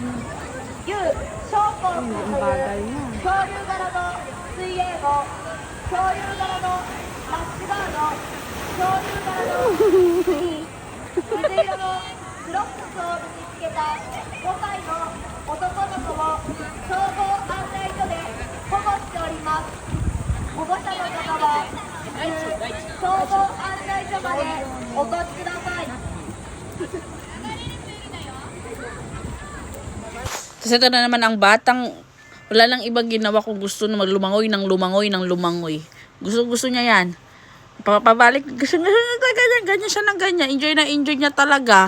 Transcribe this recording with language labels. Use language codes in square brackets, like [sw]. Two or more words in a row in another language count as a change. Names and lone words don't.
[ja] 旧小港という恐竜柄の水泳帽、恐竜柄のラッシュガード、恐竜柄の水色のクロックスを身につけた5歳の男の子を総合案内所で保護しております。保護者の方は総合案内所までお越しください。 [tl] Kasi ito na naman ang batang, wala lang ibang ginawa kung gusto na maglumangoy ng lumangoy. Gusto niya yan. Pabalik, ganyan siya ng ganyan. Enjoy niya talaga.